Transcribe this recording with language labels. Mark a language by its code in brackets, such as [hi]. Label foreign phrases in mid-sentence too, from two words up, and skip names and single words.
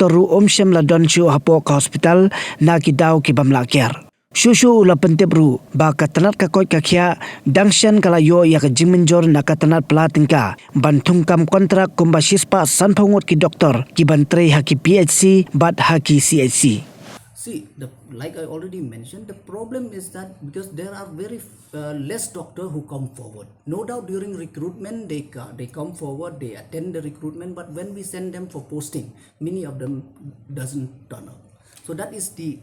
[kha] ru omshem la don chu hapo ka hospital na ki daw ki bamla kyar shushu la pentep ru ba ka tanat ka Koit ka Khiah dangshan kala yo ya ka jingmenjor na ka tanat platingka banthung kam kontrak kumba shispa sanphongot ki Doktor ki bantre ha ki PHC bat ha ki CHC. [en] See, like I already mentioned, the problem is that because there are very less doctors who come forward. No doubt during recruitment they come forward, they attend the recruitment, but when we send them for posting, many of them doesn't turn up. So that is the